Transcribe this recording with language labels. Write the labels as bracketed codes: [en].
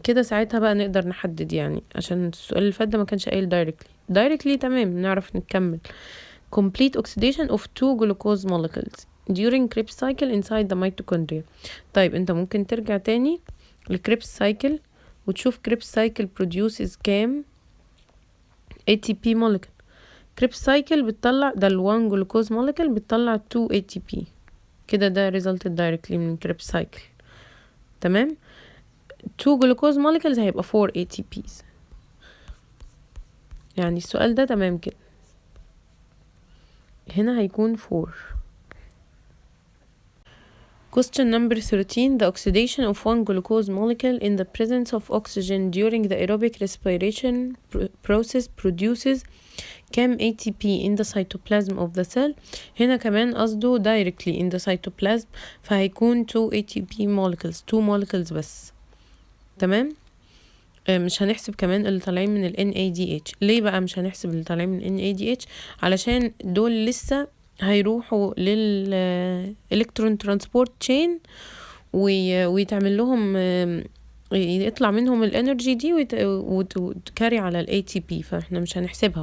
[ar] كده ساعتها بقى نقدر نحدد، يعني عشان السؤال اللي فات ده ما كانش قايل directly تمام نعرف نكمل. [en] complete oxidation of 2 glucose molecules during Krebs cycle inside the mitochondria. [ar] طيب انت ممكن ترجع تاني لكريبس سايكل وتشوف كريبس سايكل [en] produces [ar] كام ATP molecule. كريبس سايكل بتطلع ده ال1 جلوكوز molecule بتطلع 2 ATP كده، ده [en] resulted directly [ar] من كريبس سايكل. تمام. 2 جلوكوز molecules هيبقى 4 ATPs. يعني السؤال ده تمام كده، هنا هيكون 4. [en] Question number 13. The oxidation of one glucose molecule in the presence of oxygen during the aerobic respiration process produces [ar] كام [en] ATP in the cytoplasm of the cell. [ar] هنا كمان قصده directly [en] in the cytoplasm، [ar] فهيكون 2 ATP molecules، 2 molecules بس. تمام. مش هنحسب كمان اللي طالعين من ال NADH. ليه بقى مش هنحسب اللي طالعين من NADH؟ علشان دول لسه هيروحوا لل electron transport chain ويتعمل لهم يطلع منهم الانرجي دي وتكاري على ال ATP، فاحنا مش هنحسبها.